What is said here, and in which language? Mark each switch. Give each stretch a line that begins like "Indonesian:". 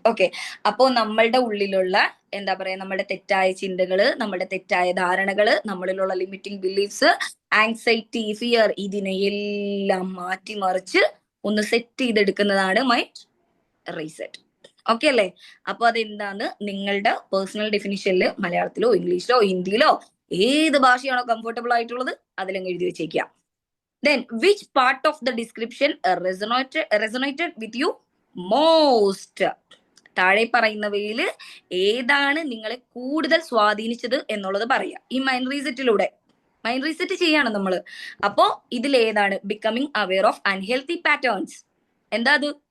Malayalam: Okay, അപ്പോ നമ്മളുടെ ഉള്ളിലുള്ള എന്താ പറയാ, നമ്മുടെ തെറ്റായ ചിന്തകള്, നമ്മുടെ തെറ്റായ ധാരണകള്, നമ്മളിലുള്ള ലിമിറ്റിംഗ് ബിലീഫ്സ്, ആങ്സൈറ്റി, ഫിയർ, ഇതിനെയെല്ലാം മാറ്റിമറിച്ച് ഒന്ന് സെറ്റ് ചെയ്തെടുക്കുന്നതാണ് മൈൻഡ് റീസെറ്റ്. ഓക്കെ അല്ലേ? അപ്പൊ അതെന്താന്ന് നിങ്ങളുടെ പേഴ്സണൽ ഡെഫിനിഷനിൽ മലയാളത്തിലോ ഇംഗ്ലീഷിലോ ഹിന്ദിയിലോ ഏത് ഭാഷയാണോ കംഫർട്ടബിൾ ആയിട്ടുള്ളത് അതിലങ്ങ് എഴുതി വെച്ചേക്കുക.
English: Then, which part of the description resonated with you most?
Malayalam: താഴെ പറയുന്നവയിൽ ഏതാണ് നിങ്ങളെ കൂടുതൽ സ്വാധീനിച്ചത് എന്നുള്ളത് പറയാം ഈ മൈൻഡ് റീസെറ്റിലൂടെ. മൈൻഡ് റീസെറ്റ് ചെയ്യാണ് നമ്മള്. അപ്പോ ഇതിൽ ഏതാണ്?
English: Becoming aware of unhealthy patterns.
Malayalam: എന്താ അത്?